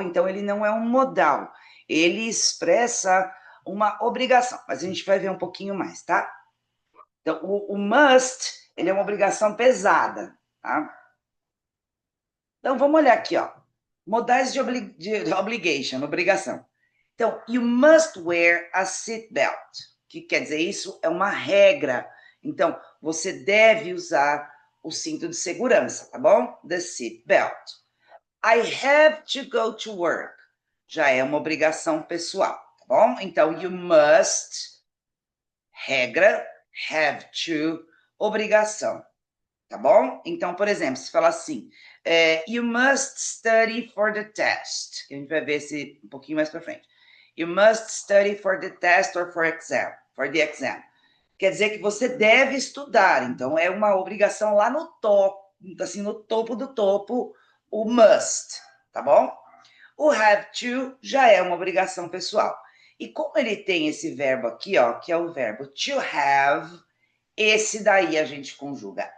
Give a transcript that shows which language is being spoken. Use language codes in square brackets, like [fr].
[pt] Então ele não é um modal, ele expressa uma obrigação, mas a gente vai ver um pouquinho mais, tá? Então o must, ele é uma obrigação pesada, tá? Então vamos olhar aqui, ó. Modais de obligation, obrigação. [en] Então, you must wear a seatbelt. [pt] O que quer dizer isso? É uma regra. Então, você deve usar o cinto de segurança, tá bom? The seatbelt. I have to go to work. Já é uma obrigação pessoal, tá bom? Então, you must, regra, have to, obrigação, tá bom? Então, por exemplo, se falar assim, you must study for the test, que a gente vai ver esse um pouquinho mais para frente. [en] You must study for the test or for the exam. [pt] Quer dizer que você deve estudar, então é uma obrigação lá no topo, assim, no topo do topo, o must, tá bom? O have to já é uma obrigação pessoal. E como ele tem esse verbo aqui, ó, que é o verbo to have, esse daí a gente conjuga.